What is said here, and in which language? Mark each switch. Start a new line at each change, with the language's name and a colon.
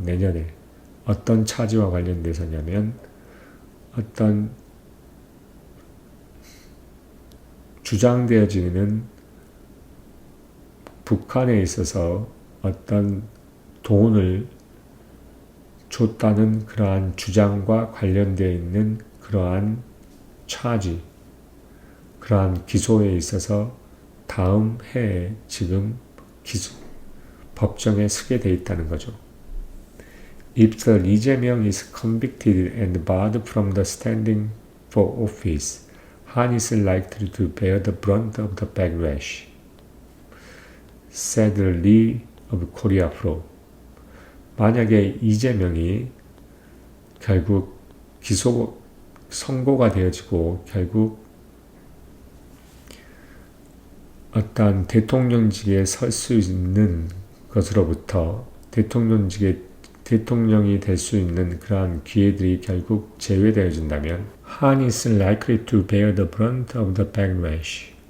Korean: 내년에 어떤 차지와 관련돼서냐면 어떤 주장되어지는 북한에 있어서 어떤 돈을 줬다는 그러한 주장과 관련되어 있는 그러한 차지, 그러한 기소에 있어서 다음 해에 지금 법정에 서게 돼 있다는 거죠.
English: If the Lee Jae-myung is convicted and barred from the standing for office, Han is likely to bear the brunt of the backlash, said Lee of Korea Pro.
Korean: 만약에 이재명이 결국 선고가 되어지고 결국 어떠한 대통령직에 설 수 있는 것으로부터 대통령이 될 수 있는 그러한 기회들이 결국 제외되어진다면
English: Han is likely to bear the brunt of the backlash.